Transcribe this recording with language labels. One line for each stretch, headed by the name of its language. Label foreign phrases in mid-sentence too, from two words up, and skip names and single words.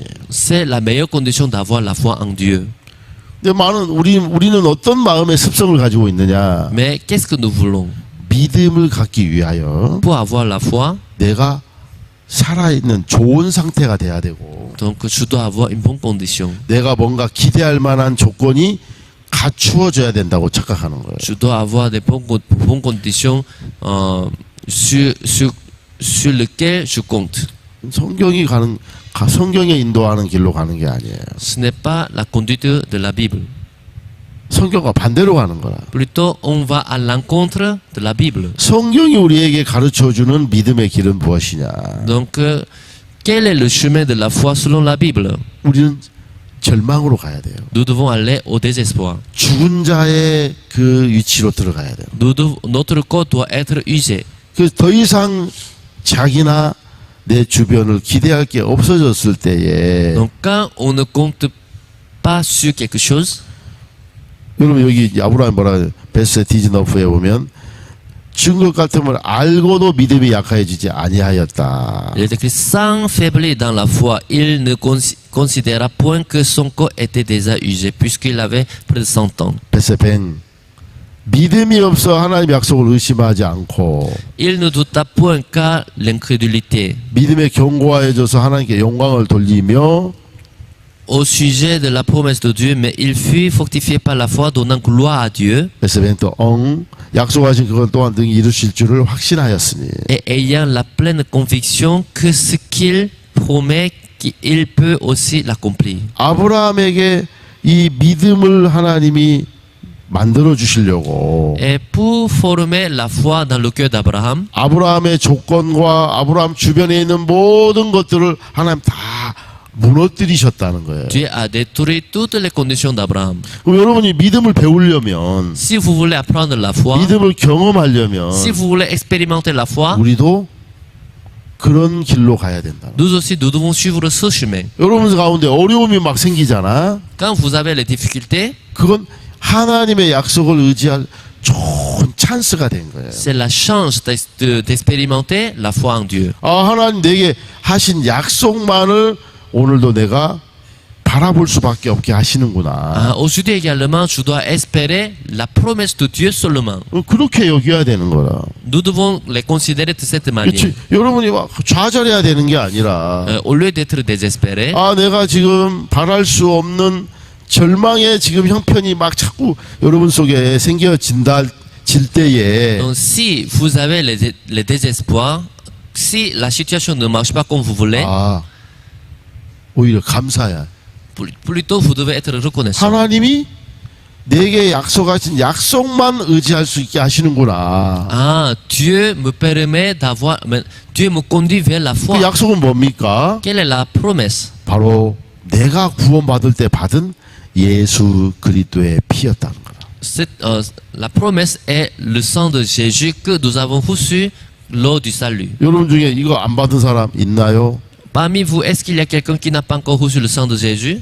French: C'est la meilleure condition d'avoir la foi en Dieu.
Korean: 근데 우리는 어떤 마음의 습성을 가지고 있느냐?
French: Mais qu'est-ce que nous voulons?
Korean: 믿음을 갖기 위하여
French: Pour avoir la foi,
Korean: 내가 살아있는 좋은 상태가 돼야 되고
French: donc je dois avoir une bonne condition.
Korean: 내가 뭔가 기대할 만한 조건이 갖추어져야 된다고 착각하는 거예요.
French: Je dois avoir des bonnes conditions sur lesquelles je compte.
Korean: 성경이 인도하는 길로 가는 게 아니에요.
French: Ce n'est pas la conduite de la Bible.
Korean: 성경과 반대로 가는 거라.
French: Plutôt, on va à l'encontre de la Bible.
Korean: 성경이 우리에게 가르쳐주는 믿음의 길은 무엇이냐?
French: Donc, quel est le chemin de la foi selon la Bible?
Korean: 우리는 절망으로 가야 돼요.
French: Nous devons aller au désespoir.
Korean: 죽은 자의 그 위치로 들어가야 돼요.
French: Notre corps doit être usé.
Korean: 그 더 이상 자기나 내 주변을 기대할 게 없어졌을 때에
French: Donc quand on ne compte pas sur quelque chose,
Korean: 여러분 여기 아브라함 뭐라 베스 디즈너프에 보면 죽은 것 같으면 알고도 믿음이 약해지지 아니하였다.
French: il est écrit sans faiblir dans la foi. Il ne considéra point que son corps était déjà usé, puisqu'il avait près de 100 ans.
Korean: 베스 뱅 믿음이 없어 하나님 약속을 의심하지 않고
French: Il ne douta point qu'à l'incrédulité.
Korean: 믿음에 견고해져서 하나님께 영광을 돌리며
French: Au sujet de la promesse de Dieu, mais il fut fortifié par la foi, donnant gloire à Dieu,
Korean: 베스 뱅또 약속하신 그것 또한 등이 이루실 줄을 확신하였으니
French: et ayant la pleine conviction que ce qu'il promet, qu'il peut aussi l'accomplir.
Korean: 아브라함에게 이 믿음을 하나님이 만들어 주시려고
French: Et pour former la foi dans le cœur d'Abraham,
Korean: 아브라함의 조건과 아브라함 주변에 있는 모든 것들을 하나님 다 무너뜨리셨다는 거예요.
French: Dieu a détruit toutes les conditions d'Abraham.
Korean: 그럼 여러분이 믿음을 배우려면
French: Si vous voulez apprendre la foi,
Korean: 믿음을 경험하려면
French: si vous voulez expérimenter la foi,
Korean: 우리도 그런 길로 가야 된다.
French: nous aussi, nous devons suivre ce chemin.
Korean: 여러분 가운데 어려움이 막 생기잖아.
French: Quand vous avez les difficultés,
Korean: 그건 하나님의 약속을 의지할 좋은 찬스가 된 거예요.
French: c'est la chance d'expérimenter la foi en Dieu.
Korean: 아, 하나님 내게 하신 약속만을 오늘도 내가 바라볼 수밖에 없게 하시는구나.
French: Aujourd'hui également, je dois espérer la promesse de Dieu seulement.
Korean: 그렇게 여겨야 되는 거라.
French: Nous devons les considérer de cette manière.
Korean: 그렇지. 여러분이 막 좌절해야 되는 게 아니라
French: Au lieu d'être désespéré,
Korean: 아, 내가 지금 바랄 수 없는 절망의 지금 형편이 막 자꾸 여러분 속에 질 때에
French: donc si vous avez les désespoirs, si la situation ne marche pas comme vous voulez,
Korean: 아, 오히려 감사야.
French: plutôt vous devez être reconnaissant.
Korean: 하나님이 내게 약속하신 약속만 의지할 수 있게 하시는구나.
French: Dieu me permet d'avoir, Dieu me conduit vers la foi.
Korean: 그 약속은 뭡니까?
French: Quelle est la promesse?
Korean: 바로 내가 구원받을 때 받은 예수 그리스도의 피였다는 거라.
French: La promesse est le sang de Jésus que nous avons reçu lors du salut.
Korean: 여러분 중에 이거 안 받은 사람 있나요?
French: Parmi vous, est-ce qu'il y a quelqu'un qui n'a pas encore reçu le sang de Jésus?